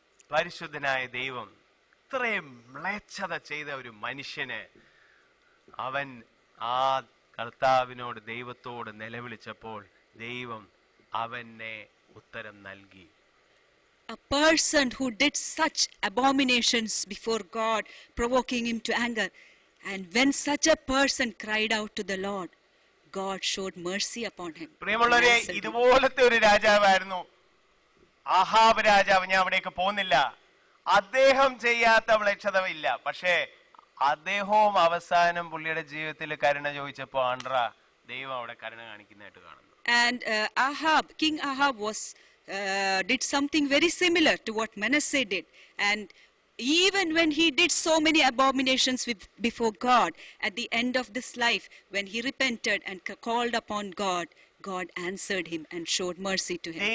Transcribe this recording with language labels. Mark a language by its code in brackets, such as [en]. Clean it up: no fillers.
[ml] പരിശുദ്ധനായ ദൈവം ഇത്രയും മ്ലേച്ഛത ചെയ്ത ഒരു മനുഷ്യന് അവൻ ആ കർത്താവിനോട് ദൈവത്തോട് നിലവിളിച്ചപ്പോൾ ദൈവം അവനെ ഉത്തരം നൽകി. [en] A person who did such abominations before God, provoking him to anger, and when such a person cried out to the Lord, God showed mercy upon him. [ml] പ്രിയമുള്ളവരെ, ഇതുപോലത്തെ ഒരു രാജാവായിരുന്നു ആഹാബ് രാജാവ്. ഞാൻ അവിടേക്ക് പോകുന്നില്ല. അദ്ദേഹം ചെയ്യാത്ത മ്ലേച്ഛത ഇല്ല. പക്ഷേ അദ്ദേഹവും അവസാനം പുള്ളിയുടെ ജീവിതത്തിൽ കരുണ ചോദിച്ചപ്പോ ദൈവം അവിടെ കരുണ കാണിക്കുന്നതായിട്ട് കാണുന്നു. [en] And King Ahab did something very similar to what Manasseh did. And even when he did so many abominations before God, at the end of this life, when he repented and called upon God, God answered him and showed mercy to him.